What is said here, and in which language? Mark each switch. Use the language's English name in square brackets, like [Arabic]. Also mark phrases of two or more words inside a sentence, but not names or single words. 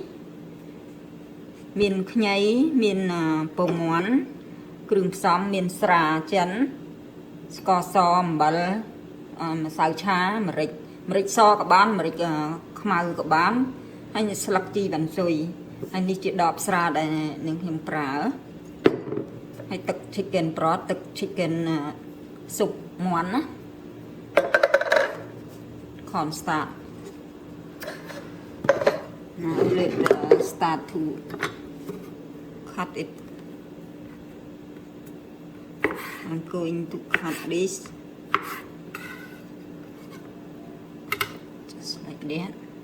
[Khmer] មានខ្ញីមានពងមាន់គ្រឿងផ្សំមានស្រាចិនស្ករសអំបិលម្សៅឆាម្រេចសក៏បានម្រេចខ្មៅក៏បានហើយស្លឹកជីវ៉ាន់ស៊ុយហើយនេះជាដបស្រាដែលនាងខ្ញុំប្រើហើយទឹក [English] chicken broth [Khmer] ទឹក chicken ស៊ុបមាន់ណា cornstarch. [English] Now let's start to cut it. I'm going to cut this just like that.